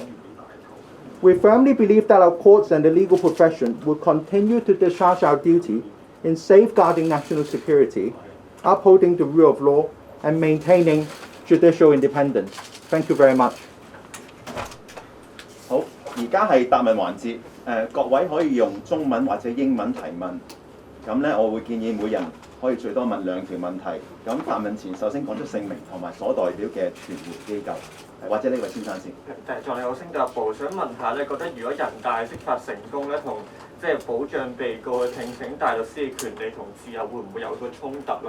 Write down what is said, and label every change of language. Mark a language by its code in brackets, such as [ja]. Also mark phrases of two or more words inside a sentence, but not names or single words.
[en] We firmly believe that our courts and the legal profession will continue to discharge our duty in safeguarding national security, upholding the rule of law, and maintaining judicial independence. Thank you very much. [yue] 而家係答問環節，各位可以用中文或者英文提問。咁咧，我會建議每人可以最多問2條問題。咁發問前，首先講出姓名同埋所代表嘅傳媒機構，或者呢位先生先。仲有新加坡，想問下咧，覺得如果人大釋法成功咧，同即係保障被告去聘請大律師嘅權利同自由，會唔會有個衝突啦？